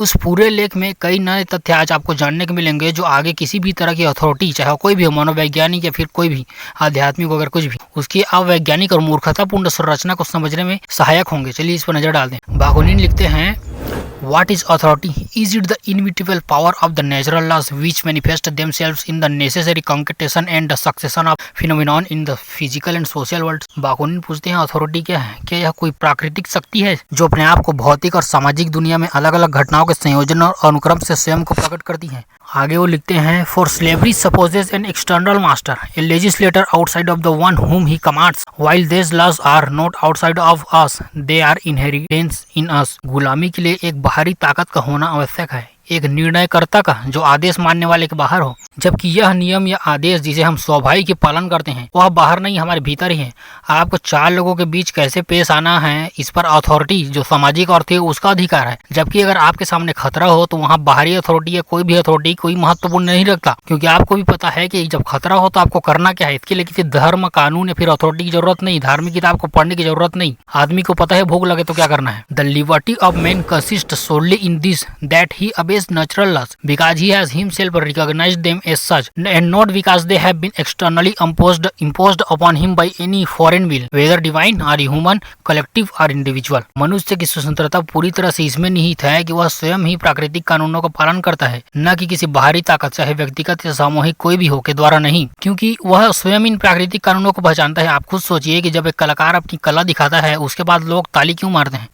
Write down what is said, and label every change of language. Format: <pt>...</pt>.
<hi>उस पूरे लेख में कई नए तथ्य आज आपको जानने को मिलेंगे जो आगे किसी भी तरह की अथॉरिटी, चाहे कोई भी हो, मनोवैज्ञानिक या फिर कोई भी आध्यात्मिक वगैरह कुछ भी, उसकी अवैज्ञानिक और मूर्खतापूर्ण संरचना को समझने में सहायक होंगे। चलिए इस पर नजर डाल दें। बाकुनिन लिखते हैं,</hi> <en>What is authority? Is it the inevitable power of the natural laws which manifest themselves in the necessary concretion and the succession of phenomenon in the physical and social world?</en> <hi>Bakunin पूछते हैं authority क्या है? क्या यह कोई प्राकृतिक शक्ति है जो अपने आप को भौतिक और सामाजिक दुनिया में अलग अलग घटनाओं के संयोजन और अनुक्रम से स्वयं को प्रकट करती है?</hi> <en>आगे वो लिखते हैं, for slavery supposes an external master, a legislator outside of the one whom he commands, while these laws are not outside of us, they are inheritance in us.</en> <hi>गुलामी के लिए एक बाहरी ताकत का होना आवश्यक है, एक निर्णयकर्ता का जो आदेश मानने वाले के बाहर हो, जबकि यह नियम या आदेश जिसे हम स्वाभाविक के पालन करते हैं वह बाहर नहीं, हमारे भीतर ही है। आपको चार लोगों के बीच कैसे पेश आना है, इस पर अथॉरिटी जो सामाजिक अर्थ है उसका अधिकार है। जबकि अगर आपके सामने खतरा हो तो वहाँ बाहरी अथॉरिटी या कोई भी अथॉरिटी कोई महत्वपूर्ण नहीं रखता, क्योंकि आपको भी पता है कि जब खतरा हो तो आपको करना क्या है। इसके लिए किसी धर्म, कानून या फिर अथॉरिटी की जरूरत नहीं, धार्मिक किताब को पढ़ने की जरूरत नहीं। आदमी को पता है भूख लगे तो क्या करना है।</hi> <en>The liberty of man consist solely in this that he obeys natural laws because he has himself recognized them as such and not because they have been externally imposed upon him by any foreign will, whether divine or human, collective or individual।</en> <hi>मनुष्य की स्वतंत्रता पूरी तरह से इसमें निहित है कि वह स्वयं ही प्राकृतिक कानूनों का पालन करता है, न कि किसी बाहरी ताकत, चाहे व्यक्तिगत या सामूहिक कोई भी हो, के द्वारा नहीं, क्योंकि वह स्वयं इन प्राकृतिक कानूनों को पहचानता है। आप खुद सोचिए कि जब एक कलाकार अपनी कला दिखाता है उसके बाद लोग ताली क्यों मारते हैं?</hi>